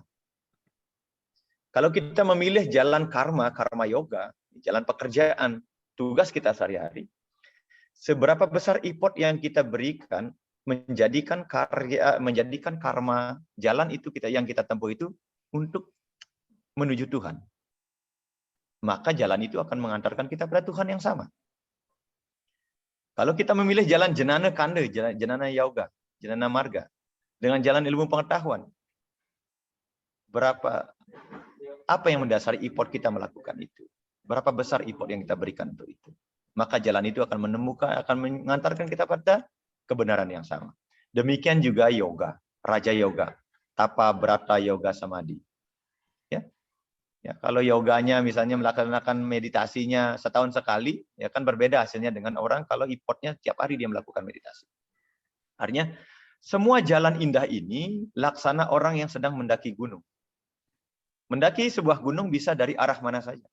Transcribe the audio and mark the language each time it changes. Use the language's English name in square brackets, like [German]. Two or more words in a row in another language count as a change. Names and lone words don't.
[Indonesian] Kalau kita memilih jalan karma yoga, jalan pekerjaan, tugas kita sehari-hari, seberapa besar effort yang kita berikan menjadikan karma jalan itu yang kita tempuh itu untuk menuju Tuhan. Maka jalan itu akan mengantarkan kita pada Tuhan yang sama. Kalau kita memilih jalan jenana kanda, jenana yoga, jenana marga, dengan jalan ilmu pengetahuan, apa yang mendasari effort kita melakukan itu? Berapa besar effort yang kita berikan untuk itu? Maka jalan itu akan mengantarkan kita pada kebenaran yang sama. Demikian juga yoga, raja yoga, tapa brata yoga samadhi. Ya, kalau yoganya misalnya melaksanakan meditasinya setahun sekali, ya kan berbeda hasilnya dengan orang kalau effortnya tiap hari dia melakukan meditasi. Artinya semua jalan indah ini laksana orang yang sedang mendaki gunung. Mendaki sebuah gunung bisa dari arah mana saja.